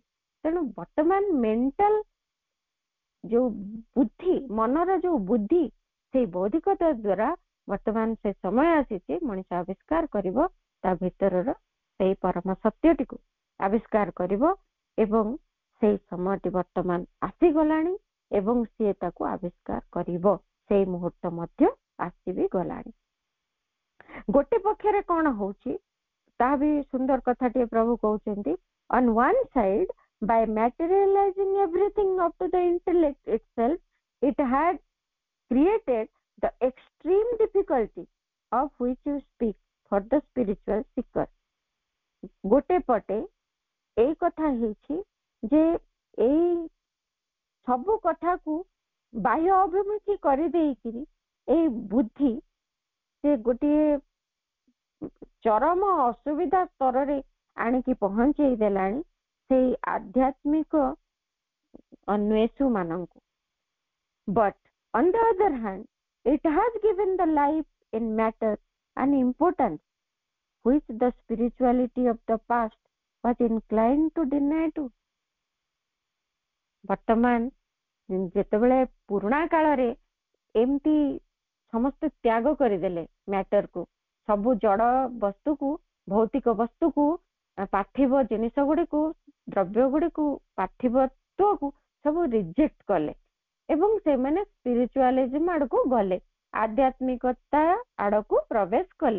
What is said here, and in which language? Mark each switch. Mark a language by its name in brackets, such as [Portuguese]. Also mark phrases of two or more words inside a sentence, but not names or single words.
[Odia] ତେଣୁ ବର୍ତ୍ତମାନ ମେଣ୍ଟାଲ ଯୋଉ ବୁଦ୍ଧି, ମନର ଯୋଉ ବୁଦ୍ଧି, ସେଇ ବୌଦ୍ଧିକତା ଦ୍ଵାରା ବର୍ତ୍ତମାନ ସେ ସମୟ ଆସିଛି ମଣିଷ ଆବିଷ୍କାର କରିବ ତା ଭିତରର ସେଇ ପରମ ସତ୍ୟଟିକୁ ଆବିଷ୍କାର କରିବ। ଏବଂ ସେଇ ସମୟଟି ବର୍ତ୍ତମାନ ଆସିଗଲାଣି ଏବଂ ସିଏ ତାକୁ ଆବିଷ୍କାର କରିବ। ସେଇ ମୁହୂର୍ତ୍ତ ମଧ୍ୟ ଆସିବି ଗଲାଣି। ଗୋଟେ ପକ୍ଷରେ କଣ ହଉଛି, ତାହା ବି ସୁନ୍ଦର କଥାଟିଏ ପ୍ରଭୁ କହୁଛନ୍ତି। [English] On one side, by materializing everything up to the intellect itself, it had created the extreme difficulty of which you speak for the spiritual seeker. [Odia] ଗୋଟେ ପଟେ ଏଇ କଥା ହେଇଛି ଯେ ଏଇ ସବୁ କଥାକୁ ବାହ୍ୟ ଅଭିମୁଖୀ କରିଦେଇକିରି ଏଇ ବୁଦ୍ଧି ସେ ଗୋଟିଏ ଚରମ ଅସୁବିଧା ସ୍ତରରେ ଆଣିକି ପହଞ୍ଚେଇ ଦେଲାଣି ସେଇ ଆଧ୍ୟାତ୍ମିକ ଅନ୍ୱେଷୁ ମାନଙ୍କୁ। [English] But on the other hand, it has given the life in matter an importance which the spirituality of the past was inclined to deny to. [Odia] ବର୍ତ୍ତମାନ ଯେତେବେଳେ ପୁରୁଣା କାଳରେ ଏମିତି ସମସ୍ତେ ତ୍ୟାଗ କରିଦେଲେ ମ୍ୟାଟରକୁ, ସବୁ ଜଡ ବସ୍ତୁକୁ, ଭୌତିକ ବସ୍ତୁକୁ, ପାର୍ଥିବ ଜିନିଷ ଗୁଡିକୁ, ଦ୍ରବ୍ୟ ଗୁଡିକୁ, ପାର୍ଥିବତ୍ୱକୁ ସବୁ ରିଜେକ୍ଟ କଲେ ଏବଂ ସେମାନେ ସ୍ପିରିଚୁଆଲିଜିମ ଆଡକୁ ଗଲେ, ଆଧ୍ୟାତ୍ମିକତା ଆଡକୁ ପ୍ରବେଶ କଲେ।